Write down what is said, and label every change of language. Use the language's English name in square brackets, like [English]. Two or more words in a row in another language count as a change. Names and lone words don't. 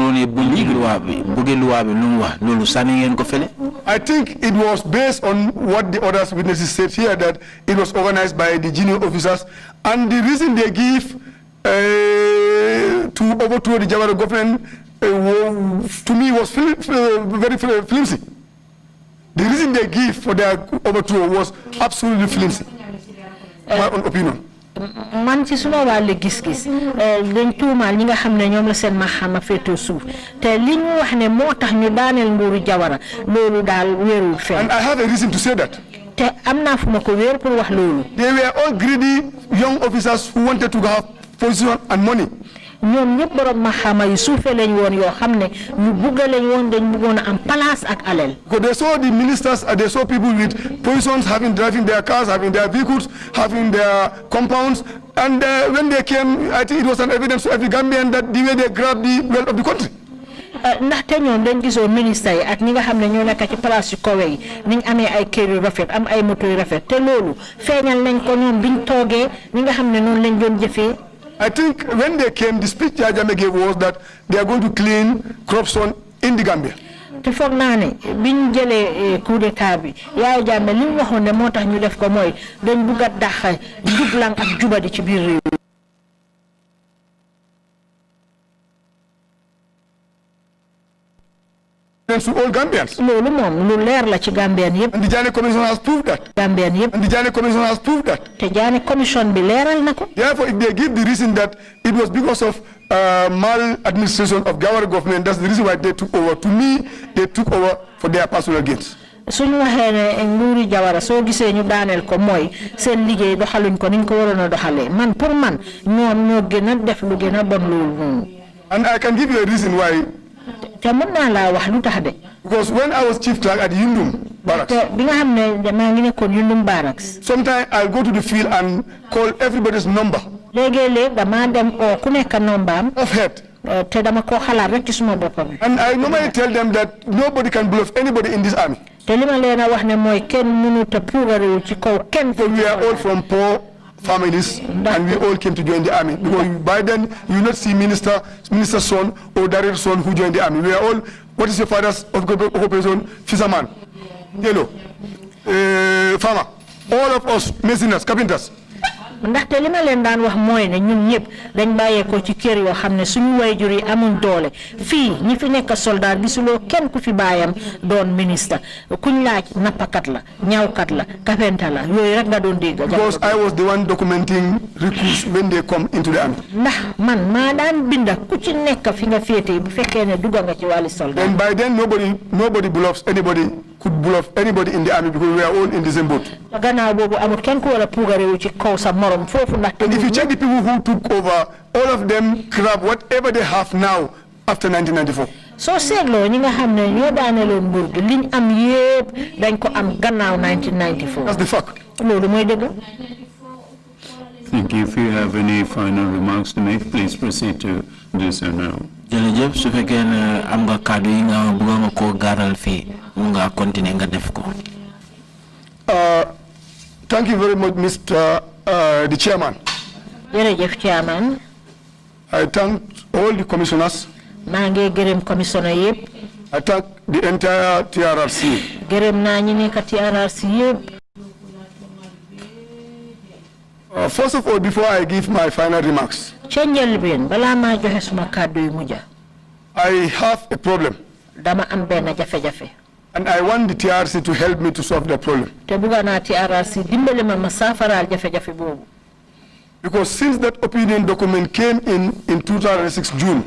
[English] think it was based on what the other witnesses said here, that it was organized by the junior officers, and the reason they give to overthrow the Jawara government to me was very flimsy. The reason they give for their overthrow was absolutely flimsy. My own opinion. [Wolof] man ci suma wàllu gis-gis dañ tuumaal ñi nga xam ne ñoom la seen maxama féetoo suuf te li ñu wax ne moo tax ñu daaneel nguuru Jawara loolu daal wéerul fenn. [English] And I have a reason to say that. [Wolof] te am naa fu ma ko wéer pour wax loolu. [English] They were all greedy young officers who wanted to have position and money. [Wolof] ñoom ñëpp borom maxama yu suufee lañ woon yoo xam ne ñu bugga lañ woon dañ buggoon a am place ak alal. [English] Because they saw the ministers, they saw people with positions, driving their cars, having their vehicles, having their compounds, and when they came, I think it was an evidence to every Gambian that the way they grabbed the wealth of the country. [Wolof] ndaxte ñoom dañ gisoon ministre yi ak ñi nga xam ne ñoo nekk ci place yu kawe yi niñ amee ay kër yu rafet am ay moto yu rafet te loolu feeñal nañ ko ñoom biñ toogee ñi nga xam ne noonu lañ doon jëfee. [English] I think when they came, the speech Jajame gave was that they are going to clean corruption in the Gambia. [Wolof] te foog naa ne biñ jëlee coup d'état bi Yaya Jammeh li mu waxoon ne moo tax ñu def ko mooy dañ bugg a dàq jublang ak jubadi ci biir réew. [English] To all Gambians. [Wolof] loolu moom lu leer la ci Gambien yëpp. [English] And the Janneh Commission has proved that. [Wolof] Gambien yëpp. [English] And the Janneh Commission has proved that. [Wolof] te Janneh Commission bi leeral na ko. [English] Therefore, if they give the reason that it was because of maladministration of Gawara government, that's the reason why they took over. To me, they took over for their personal gains. [Wolof] suñu waxee ne nguuri Jawara soo gisee ñu daaneel ko mooy seen liggéey doxaluñ ko niñ ko waroon a doxalee man pour man ñoom ñoo gën a def lu gën a bon loolu noonu. [English] And I can give you a reason why. [Wolof] te mën naa laa wax lu tax de. [English] Because when I was chief clerk at Yundum Barracks. [Wolof] te bi nga xam ne maa ngi nekkoon Yundum Barracks. [English] Sometimes I'll go to the field and call everybody's number. [Wolof] léegi-léeg damaa dem oo ku nekk nombaam. [English] Of head. [Wolof] te dama ko xalaat rek ci suma boppam. [English] And I normally tell them that nobody can bluff anybody in this army. [Wolof] te li ma leen a wax ne mooy kenn mënut a puugarewu ci kaw kenn. [English] So we are all from poor families and we all came to join the army. Because by then you not see minister's son or director's son who joined the army. We are all, what is your father's occupation? Fisherman, yellow, farmer. All of us, masoners, carpenters. [Wolof] ndaxte li ma leen daan wax mooy ne ñun ñëpp dañ bàyyeekoo ci kër yoo xam ne suñu waajur yi amuñ doole fii ñi fi nekk soldat gisuloo kenn ku fi baayam doon ministre kuñ laaj nappakat la ñaawkat la carpenter la yooyu rek nga doon dégg. [English] Because I was the one documenting recruits when they come into the army. [Wolof] ndax man maa daan binda ku ci nekk fi nga féete bu fekkee ne dugga nga ci wàllu soldat. [English] And by then nobody bluffs anybody. Could bluff anybody in the army because we are all in the same boat. And if you check the people who took over, all of them grab whatever they have now after 1994. [Wolof] So seetloo ñi nga xam ne ñoo daaneeloon nguur gi liñ am yépp dañ ko am gannaaw 1994. [English] That's the fact. [Wolof] loolu mooy dëgg. [English] Thank you. If you have any final remarks to make, please proceed to do so now. [Wolof] jërëjëf su fekkee ne am nga kàddu yi nga bëgg nga koo gaaral fii mu nga continuer nga def ko. [English] Thank you very much, Mr. The Chairman. [Wolof] jërëjëf Chairman. [English] I thank all the commissioners. [Wolof] maa ngi gërëm commissioner yëpp. [English] I thank the entire TRRC. [Wolof] gërëm naa ñi nekk TRRC yëpp. [English] First of all, before I give my final remarks, I have a problem. And I want the TRC to help me to solve that problem. Because since that opinion document came in 2006 June,